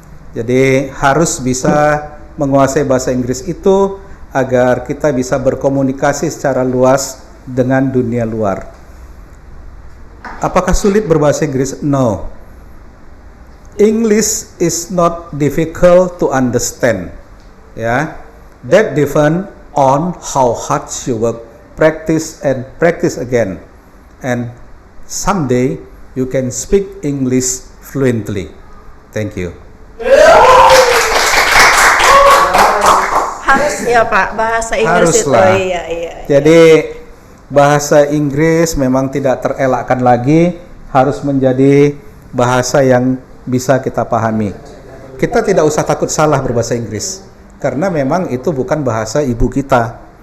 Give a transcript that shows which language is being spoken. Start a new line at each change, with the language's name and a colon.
Indonesian: Jadi harus bisa menguasai bahasa Inggris itu agar kita bisa berkomunikasi secara luas dengan dunia luar. Apakah sulit berbahasa Inggris?
English: No. English is not difficult to understand. Ya, that depend on how hard you work, practice and practice again, and someday you can speak English fluently. Thank you.
Indonesian: Harus ya Pak, bahasa Inggris itu. Haruslah. Iya. Jadi bahasa Inggris memang tidak terelakkan lagi, harus menjadi bahasa yang bisa kita pahami. Kita tidak usah takut salah berbahasa Inggris, karena memang itu bukan bahasa ibu kita.